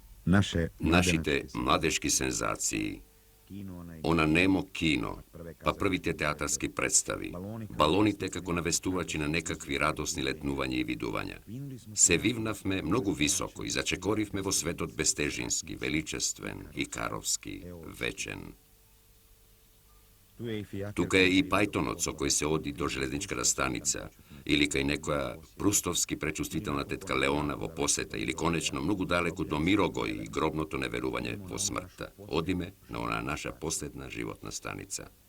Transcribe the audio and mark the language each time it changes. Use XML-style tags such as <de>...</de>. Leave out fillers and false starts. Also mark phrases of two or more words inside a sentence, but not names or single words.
<mk>Нашите младешки сензации, она немо кино, па првите театарски представи, балоните како навестувачи на некакви радосни летнување и видувања. Се вивнавме многу високо и зачекоривме во светот бестежински, величествен и каровски, вечен. Тука е и Пајтоноцо кој се оди до железничката станица, или кај некоја прустовски пречувствителна тетка Леона во посета, или конечно многу далеко до Мирогој и гробното неверување во смртта. Одиме на она наша последна животна станица.</mk>